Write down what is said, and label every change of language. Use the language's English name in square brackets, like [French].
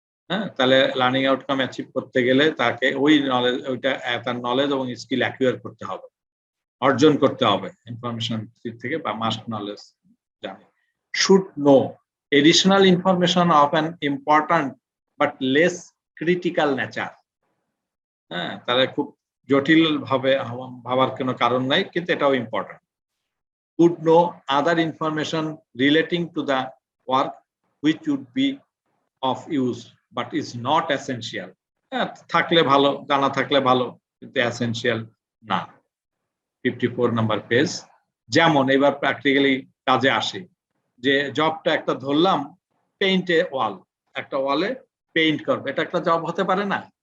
[Bangla] হ্যাঁ, তাহলে learning outcome achieve করতে গেলে তাকে ওই নলেজ, ওইটা তার নলেজ এবং স্কিল অ্যাকুয়ার করতে হবে, অর্জন করতে হবে ইনফরমেশন থেকে বা মাস্ট নলেজ জানে। [English] Should know additional information of an important but less critical nature. [Bangla] হ্যাঁ, তাহলে খুব জটিল ভাবে ভাবার কোনো কারণ নাই, কিন্তু এটাও important. [English] would know other information relating to the work which would be of use but is not essential. [Bangla] থাকলে ভালো, জানা থাকলে ভালো, কিন্তু এসেনশিয়াল না। 54 নাম্বার পেজ। যেমন এবার প্র্যাকটিক্যালি কাজে আসে, যে জবটা একটা ধরলাম, পেইন্টে ওয়াল, একটা ওয়ালে পেইন্ট করবে, এটা একটা জব হতে পারে না?